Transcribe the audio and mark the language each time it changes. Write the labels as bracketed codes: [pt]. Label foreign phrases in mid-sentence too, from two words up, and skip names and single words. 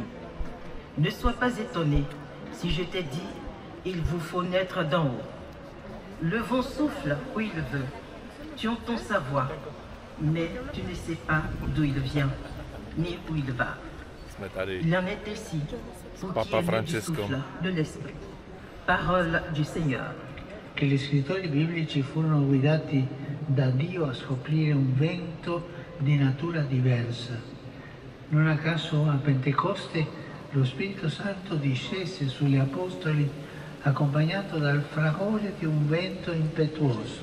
[fr] Ne sois pas étonné si je t'ai dit, il vous faut naître d'en haut. Le vent souffle où il veut, tu entends sa voix, mais tu ne sais pas d'où il vient, ni où il va. Il en est ainsi pour qui est né du souffle de l'esprit. Parola du Signore. [it] Che gli scrittori biblici furono guidati da Dio a scoprire un vento di natura diversa. Non a caso a Pentecoste lo Spirito Santo discese sugli Apostoli accompagnato dal fragore di un vento impetuoso.